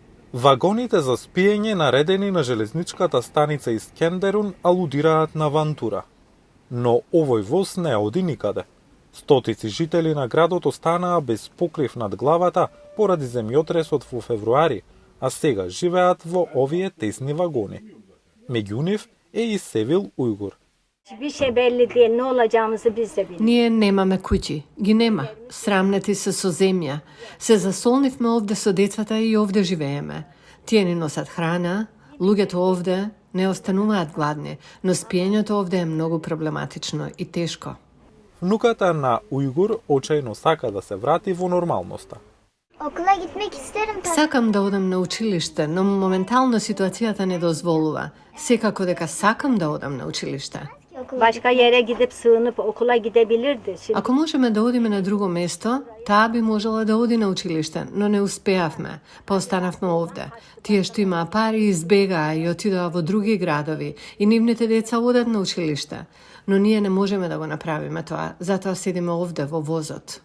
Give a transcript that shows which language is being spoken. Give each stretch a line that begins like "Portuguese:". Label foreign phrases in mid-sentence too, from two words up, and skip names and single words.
Macedonian: Вагоните за спиење наредени на железничката станица Искендерун алудираат на Вантура. Но овој воз не оди никаде. Стотици жители на градот останаа без покрив над главата поради земјотресот во февруари, а сега живеат во овие тесни вагони. Меѓу нив е и Севил Уйгур.
Turkish: Bir şey belli değil, ne olacağımızı biz de bilmiyoruz.
Macedonian: Ние немаме куќи, ги нема. Срамнети се со земја. Се засолнивме овде со децата и овде живееме. Тие ни носат храна, луѓето овде не остануваат гладни, но спиењето овде е многу проблематично и тешко. Внуката на Уйгур очајно сака да се врати во нормалноста.
Turkish: Okula gitmek isterim tabii.
Macedonian: Сакам да одам на училиште, но моментално ситуацијата не дозволува. Секако дека сакам да одам на училиште.
Turkish: Başka yere gidip sığınıp okula gidebilirdi. Şimdi
Macedonian: Ако можеме да одиме на друго место, таа би можела да оди на училиште, но не успеавме, па останавме овде. Тие што имаа пари избегаа и отидоа во други градови и нивните деца одат на училиште. Но ние не можеме да го направиме тоа, затоа седиме овде во возот.